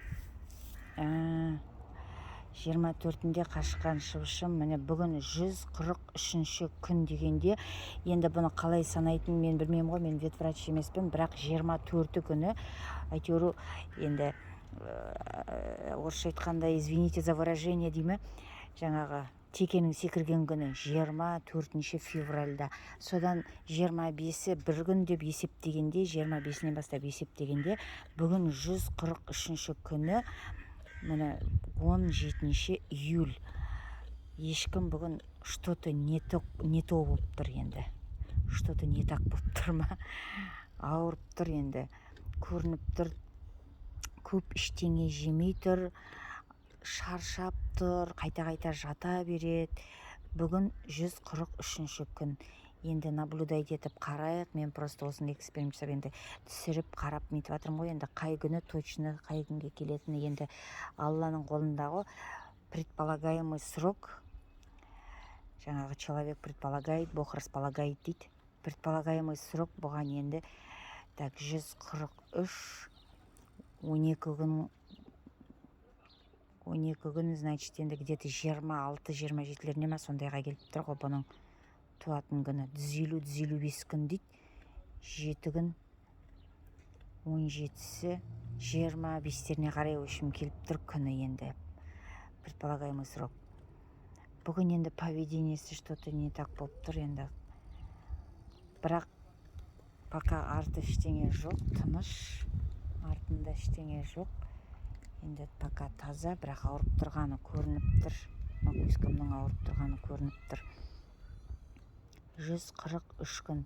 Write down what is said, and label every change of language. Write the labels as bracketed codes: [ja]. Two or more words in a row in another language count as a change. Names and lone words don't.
[kk] 24-інде қашқан шыбышым. Міне бүгін 143-ші күн дегенде, енді бұны қалай санайтын мен білмеймін ғой, мен ветврач емеспін, бірақ 24 күні әйтеуір енді орысша айтқанда, [ru] извините за выражение [kk] деймі, жаңағы текенің секірген күні 24 февральда. Содан 25-і бір күн деп есептегенде, 25-нен бастап есептегенде, бүгін 143-ші күні, міне 17 июль. Ешкім бүгін [ru] что-то не то [kk] болып тұр енді. [ru] Что-то не так [kk] болып тұр ма? Ауырып тұр енді. Көрініп тұр. Көп іштеңе жемей тұр, шаршап тұр, қайта-қайта жата береді. Бүгін 143-ші күн. Енді наблюдать етіп қарайық. Мен просто осыны эксперимент жасап енді түсіріп қарап нетіп жатырмын ғой. Енді қай күні точно, қай күнге келетіні енді Алланың қолындағы. [ru] Предполагаемый срок. Жаңағы человек предполагает, Бог располагает дейді. Предполагаемый срок [kk] бұған енді так 143 12 күн, значит, енді где-то 26-27-леріне ма сондайға келіп тұр ғой бұның туатын күні. 150-155 күн дейді. 7 күн, 17-сі, 25-теріне қарай өшім келіп тұр күні енді. [ru] Предполагаемый срок. [kk] Бүгін енді поведениесі [ru] что-то не так [kk] болып тұр енді. Бірақ пока арты ештеңе жоқ, тыныш. Артында ештеңе жоқ. Енді пока таза, бірақ ауырып тұрғаны көрініп тұр. Макуискамның ауырып тұрғаны көрініп тұр. 143 күн.